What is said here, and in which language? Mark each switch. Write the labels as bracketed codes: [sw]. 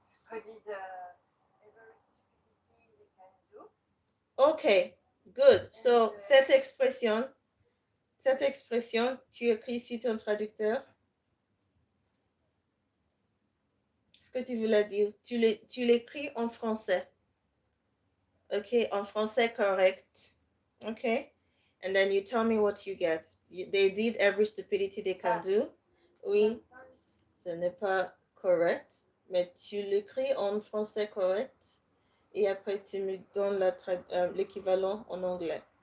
[en] who did a very stupidity we can do. Okay. Good. So, And, [fr] cette expression, tu écris sur ton traducteur. Ce que tu voulais dire, tu l'écris en français. Okay, en français correct. [en] Okay. And then you tell me what you get. They did every stupidity they can do. [fr] Oui, ce n'est pas correct, mais tu l'écris en français correct et après tu me donnes l'équivalent en anglais.